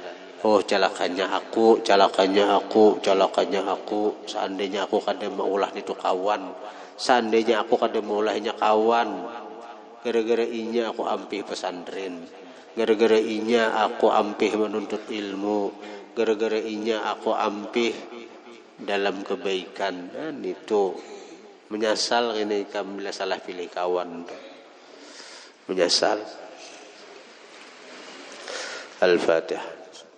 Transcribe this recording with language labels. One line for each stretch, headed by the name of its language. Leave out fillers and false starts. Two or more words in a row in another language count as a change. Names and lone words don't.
Banjar: Oh celakanya aku, seandainya aku kada maulah itu kawan, seandainya aku kada maulahnya kawan, gara-gara inya aku ampih pesantren, gara-gara inya aku ampih menuntut ilmu, gara-gara inya aku ampih dalam kebaikan. Dan itu menyesal ini kamu bila salah pilih kawan, menyesal. Al-Fatihah.